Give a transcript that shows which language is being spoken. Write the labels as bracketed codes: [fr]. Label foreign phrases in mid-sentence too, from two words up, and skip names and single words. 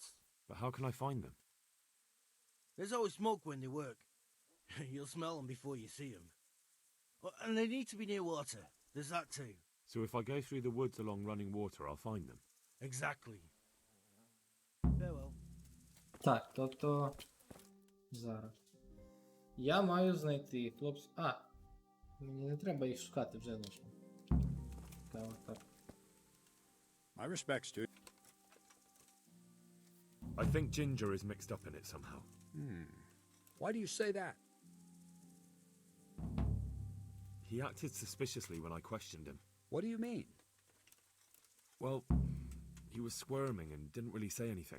[en] But how can I find them? There's always smoke when they work. You'll smell them before you see them. And they need to be near water. There's that too. So if I go through the woods along running water, I'll find them? Exactly. Farewell. [uk] Так, тобто... Зараз. Я маю знайти хлопців... Мені не треба їх шукати вже лише. Так. [en] My respects to... I think Ginger is mixed up in it somehow. Why do you say that? He acted suspiciously when I questioned him. What do you mean? Well, he was squirming and didn't really say anything.